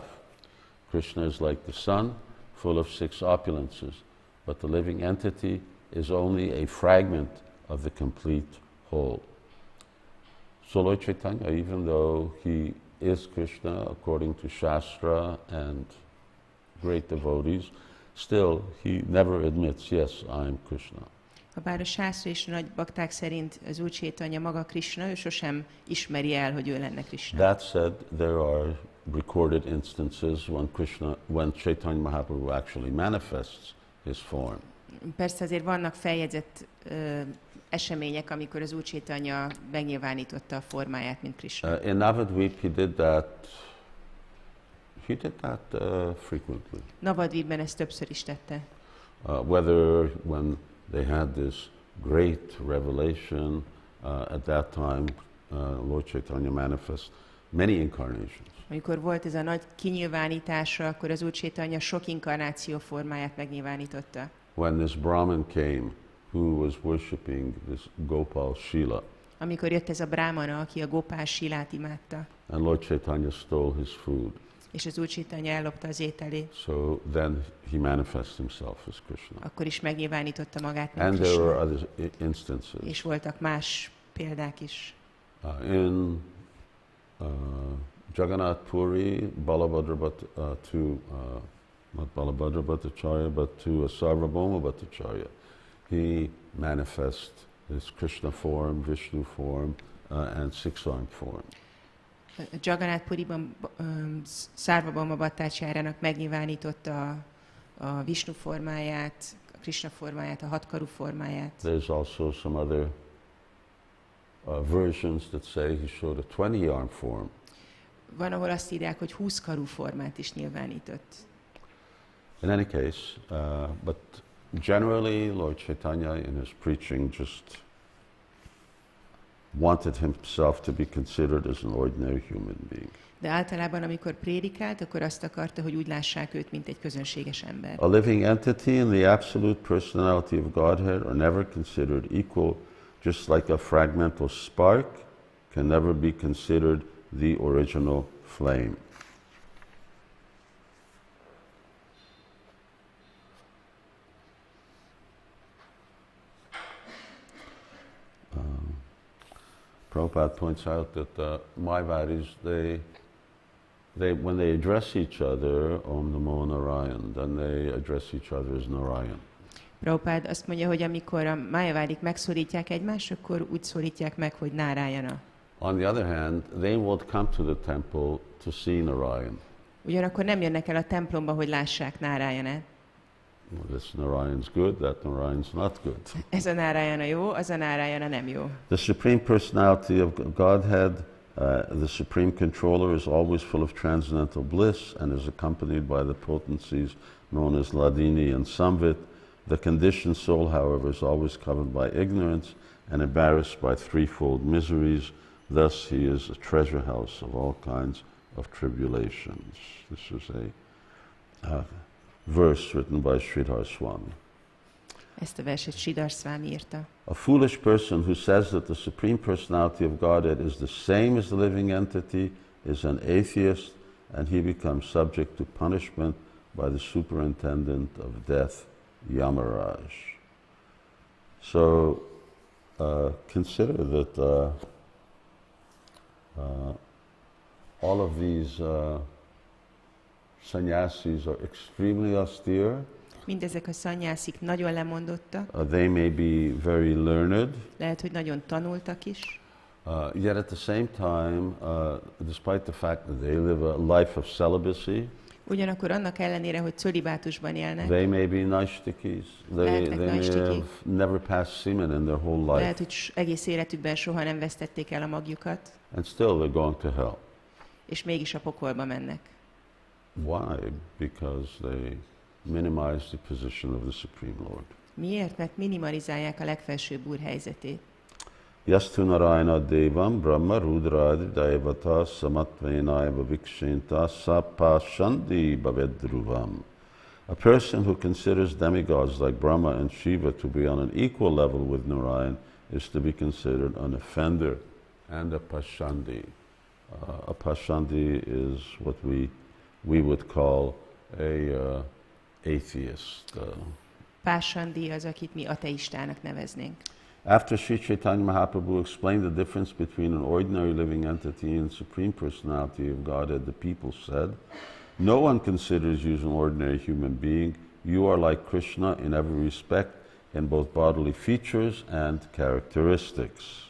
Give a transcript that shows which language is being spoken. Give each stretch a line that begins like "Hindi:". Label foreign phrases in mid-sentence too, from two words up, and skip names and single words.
English: Krishna is like the sun, full of six opulences, but the living entity is only a fragment of the complete whole. So Lord Caitanya, even though he is Krishna according to Shastra and great devotees, still he never admits, yes, I am Krishna.
Hungarian: Habár a sászra és nagy bakták szerint az Úr Caitanya maga Krishna, ő sosem ismeri el, hogy ő lenne Krishna.
English: That said, there are recorded instances when Chaitanya Mahaprabhu actually manifests his form.
Hungarian: Persze azért vannak feljegyzett események, amikor az Úr Caitanya megnyilvánította a formáját, mint Krishna.
English: In Navadvip he did that frequently.
Hungarian: Navadvipben ezt többször is tette.
English: Whether when they had this great revelation, at that time Lord Chaitanya manifests many incarnations.
Hungarian: Amikor volt ez a nagy kinyilvánítása, akkor az Úr Caitanya sok inkarnáció formáját megnyilvánította.
English: When this Brahmin came, who was worshipping this Gopal Shila,
Hungarian: amikor jött ez a brámana, aki a Gopál Silát imádta,
English: and Lord Chaitanya stole his food.
Hungarian: És az Úr Caitanya ellopta az ételét.
English: So then he manifests himself as Krishna.
Hungarian: Akkor is megnyilvánította magát, mint
English: And Krishna. there were other instances.
Hungarian: És voltak más példák is.
English: In Jagannath Puri, Balabhadra not Balabhadra Bhattacharya, but to Sarvabhauma Bhattacharya, he manifests this Krishna form, Vishnu form, and six-armed form.
Hungarian: Jagannath Puriban Sarvabhauma Bhattacharjának megnyilvánította a Vishnu formáját, a Krishna formáját, a hatkarú formáját.
English: There's also some other versions that say he showed a 20-armed form.
Hungarian: Van, ahol azt írják, hogy 20 karú formát is nyilvánított.
English: In any case, but generally Lord Chaitanya in his preaching just wanted himself to be considered as an ordinary human being.
Hungarian: De általában, amikor prédikált, akkor azt akarta, hogy úgy lássák őt, mint egy közönséges ember.
English: A living entity and the absolute personality of Godhead are never considered equal, just like a fragmental spark can never be considered the original flame. Prabhupada points out that the Mayavadis, when they address each other,
Sanskrit: Om Namo Narayan,
English: then they address each other as Narayan.
Hungarian: Prabhupada azt mondja, hogy amikor a Mayavádik megszólítják egymást, akkor úgy szólítják meg, hogy Nárayana.
English: On the other hand, they won't come to the temple to see Narayan.
Hungarian: Ugyanakkor nem jönnek el a templomba, hogy lássák Nárayanát.
English: Well, this Narayan's good, that Narayan's not good.
Hungarian: Ez a Nárayana jó, az a Nárayana nem jó.
English: The Supreme Personality of Godhead, the Supreme Controller, is always full of transcendental bliss and is accompanied by the potencies known as Ladini and Samvit. The conditioned soul, however, is always covered by ignorance and embarrassed by threefold miseries. Thus, he is a treasure house of all kinds of tribulations. This is a verse written by Sridhar Swami.
Hungarian: Ezt a verset Sridhar Swami írta.
English: A foolish person who says that the Supreme Personality of Godhead is the same as the living entity is an atheist, and he becomes subject to punishment by the superintendent of death, Yamaraj. So consider that all of these sannyasis are extremely austere.
Hungarian: Mindezek a szanyászik nagyon lemondottak,
English: They may be very learned.
Hungarian: lehet, hogy nagyon tanultak is,
English: Yet at the same time, despite the fact that they live a life of celibacy,
Hungarian: ugyanakkor annak ellenére, hogy cölibátusban élnek,
English: they may be naishtikis. They may have never passed semen in their whole life.
Hungarian: lehet, hogy egész életükben soha nem vesztették el a magjukat,
English: And still they're going to hell.
Hungarian: és mégis a pokolba mennek.
English: Why? Because they minimize the position of the Supreme Lord.
Hungarian: Miért? Mert minimalizálják a legfelsőbb úr helyzetét.
Sanskrit: Yastu Narayana Devam Brahma Rudradi Daivata Samatvenaiva Vikshinta Sapashandi Bhavedruvam.
English: A person who considers demigods like Brahma and Shiva to be on an equal level with Narayan is to be considered an offender and a Pashandi. A Pashandi is what we would call a atheist.
Hungarian: Pásandi az, akit mi ateistának neveznénk.
English: After Sri Caitanya Mahaprabhu explained the difference between an ordinary living entity and Supreme Personality of Godhead, the people said, "No one considers you as an ordinary human being. You are like Krishna in every respect, in both bodily features and characteristics."